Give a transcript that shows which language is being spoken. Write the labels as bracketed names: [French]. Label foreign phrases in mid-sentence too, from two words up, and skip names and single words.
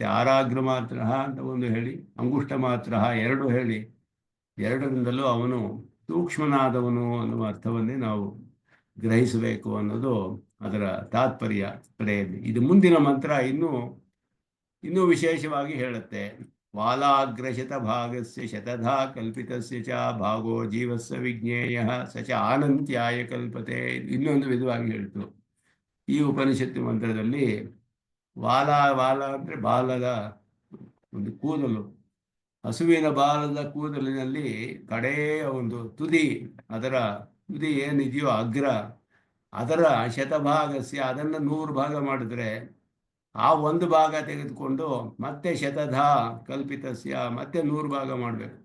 [Kannada] ಆರಾಗ್ರ ಮಾತ್ರ ಅಂತ ಒಂದು ಹೇಳಿ, ಅಂಗುಷ್ಟ ಮಾತ್ರ ಎರಡು ಹೇಳಿ, ಎರಡರಿಂದಲೂ ಅವನು ಸೂಕ್ಷ್ಮನಾದವನು ಅನ್ನುವ ಅರ್ಥವನ್ನೇ ನಾವು ಗ್ರಹಿಸಬೇಕು ಅನ್ನೋದು ಅದರ ತಾತ್ಪರ್ಯ ಕಡೆಯಲ್ಲಿ. ಇದು ಮುಂದಿನ ಮಂತ್ರ ಇನ್ನೂ ವಿಶೇಷವಾಗಿ ಹೇಳುತ್ತೆ. [Sanskrit] ವಾಲಾಗ್ರಶತಭಾಗಸ್ಯ ಶತಧಾ ಕಲ್ಪಿತಸ್ಯ ಚ ಭಾಗೋ ಜೀವಸ್ಯ ವಿಜ್ಞೇಯಃ ಸ ಚ ಆನಂತ್ಯಾಯ ಕಲ್ಪತೆ. [Kannada] ಇನ್ನೊಂದು ವಿಧವಾಗಿ ಹೇಳ್ತು ಈ ಉಪನಿಷತ್ತು ಮಂತ್ರದಲ್ಲಿ. ವಾಲ ವಾಲ ಅಂದರೆ ಬಾಲದ ಒಂದು ಕೂದಲು, ಹಸುವಿನ ಬಾಲದ ಕೂದಲಿನಲ್ಲಿ ಕಡೆಯ ಒಂದು ತುದಿ, ಅದರ ತುದಿ ಏನಿದೆಯೋ ಅಗ್ರ, ಅದರ ಶತಭಾಗಸ್ಯ ಅದನ್ನು 100 ಭಾಗ ಮಾಡಿದ್ರೆ ಆ ಒಂದು ಭಾಗ ತೆಗೆದುಕೊಂಡು ಮತ್ತೆ [Sanskrit] ಶತಧ ಕಲ್ಪಿತಸ್ಯ [Kannada] ಮತ್ತೆ 100 ಭಾಗ ಮಾಡಬೇಕು.